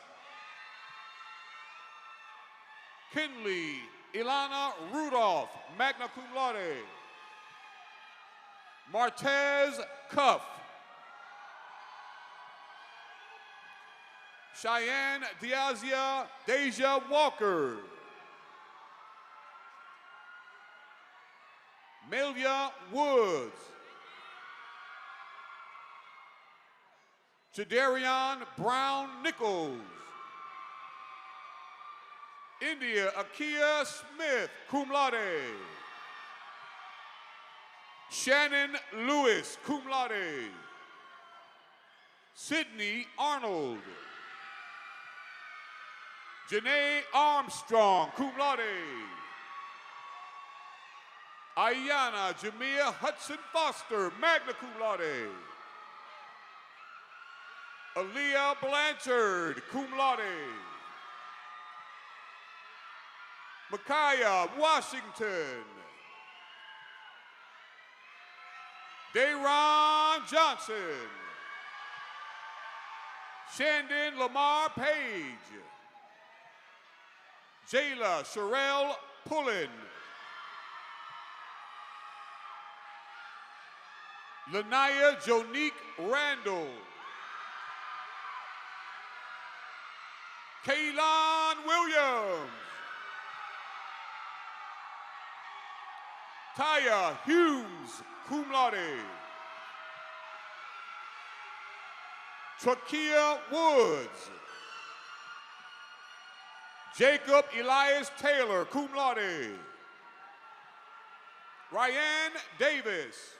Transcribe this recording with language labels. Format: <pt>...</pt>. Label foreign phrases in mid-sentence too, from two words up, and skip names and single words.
<en>Kinley Ilana Rudolph,</en> <la>magna cum laude.</la> <en>Martez Cuff. Cheyenne Diazia Deja Walker. Melia Woods. Jadarian Brown Nichols. India Akia Smith,</en> <la>cum laude.</la> <en>Shannon Lewis,</en> <la>cum laude.</la> <en>Sydney Arnold. Janae Armstrong,</en> <la>cum laude.</la> <en>Ayana Jamia Hudson Foster,</en> <la>magna cum laude.</la> <en>Aaliyah Blanchard,</en> <la>cum laude.</la> <en>Micaiah Washington. Dayron Johnson. Shandon Lamar Page. Jayla Sherelle Pullen. Lanaya Jonique Randall. Kaylon Williams. Taya Humes,</en> <la>cum laude.</la> <en>Trakia Woods. Jacob Elias Taylor,</en> <la>cum laude.</la> <en>Ryan Davis.</en>